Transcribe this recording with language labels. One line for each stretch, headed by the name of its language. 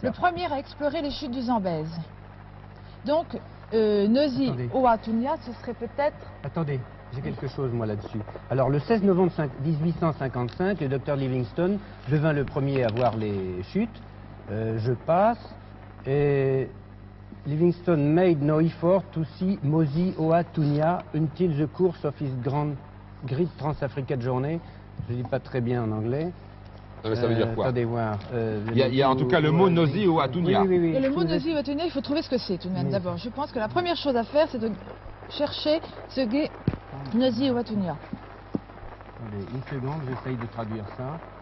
French: le premier à explorer les chutes du Zambèze. Donc, Attendez. Nosy-Oatunya, ce serait peut-être... Attendez, j'ai quelque chose, moi, là-dessus. Alors, le 16 novembre 1855, le docteur Livingstone devint le premier à voir les chutes. Je passe.
English: Et Livingstone made no effort to see Nosy-Oatunya until the course of his Great Trans-Africa Journey.
French: Je ne dis pas très bien en anglais. Ça veut dire quoi? Attendez voir. Il y a en tout cas le mot Nosy-Oatunya. Oui, oui, oui. Et le mot Tout de- Nosy-Oatunya, il faut trouver ce que c'est tout de même Oui. d'abord. Je pense que la première chose à faire, c'est de chercher ce qu'est Nosy-Oatunya. Attendez, une seconde, j'essaye de traduire ça.